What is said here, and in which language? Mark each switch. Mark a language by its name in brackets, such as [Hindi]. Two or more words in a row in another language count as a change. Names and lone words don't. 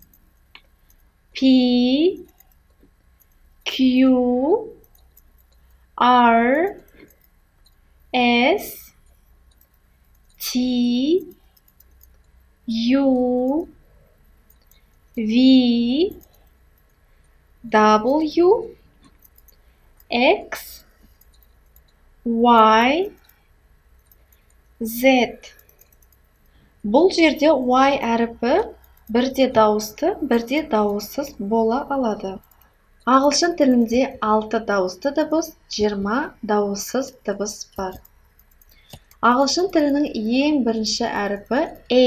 [English] P, Q, R, S, T, U, V, W, X, Y, Z. [Kazakh] Бұл жерде Y әріпі бірде дауысты, бірде дауыссыз бола алады. Ағылшын тілінде 6 дауысты дыбыс, 20 дауыссыз дыбыс бар. Ағылшын тілінің ең бірінші әріпі A.